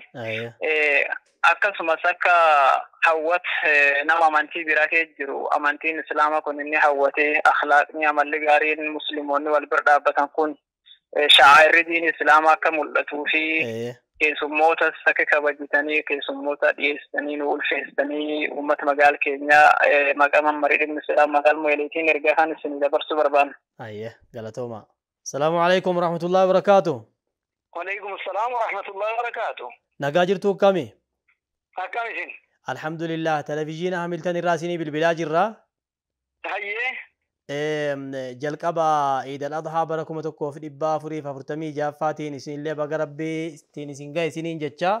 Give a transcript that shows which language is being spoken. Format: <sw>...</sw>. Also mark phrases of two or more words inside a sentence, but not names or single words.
<om>Akkasumas akka hawwat nama amantii biraa keessa jiru amantiin islaamaa kun inni hawwatee akhlaaqni amalli gaariin musliimoonni wal bira dhaabbatan kun shaa'irri diin islaamaa akka mul'atuu fi keessummoota akka kabajitanii keessummoota dhiyeessanii nu ulfeessanii uummata magaala keenyaa maqaa mammarii dhimma islaamaa magaala Mooyyaaleetiin ergaa kan isin dabarsuu barbaanna. Ayyee galatooma.</om> <ar>السلام عليكم ورحمة الله وبركاته. وعليكم السلام ورحمة الله وبركاته.</ar> <om>Nagaa jirtu akkami? Akkam isin? Alhamdulillah televezyiina Hamilton irraa isinii bilbilaa jirra. Hayyee. Jalqaba Iidal Adhaa bara 1446 isinillee baga rabbiin isin ga'e isiniin jecha.</om>